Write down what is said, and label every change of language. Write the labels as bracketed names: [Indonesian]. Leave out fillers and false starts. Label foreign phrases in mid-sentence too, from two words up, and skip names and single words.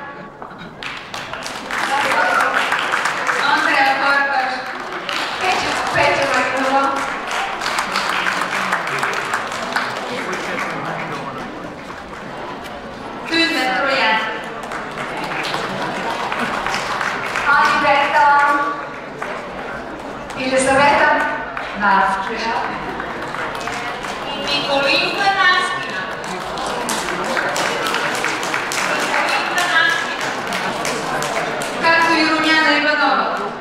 [Bulgarian] Andrea Farkas. Petya Nagynova. Tünde Troján. Ani Berta. Елизавета Навчева. И Николинка Наскина. Както и Румяна Иванова.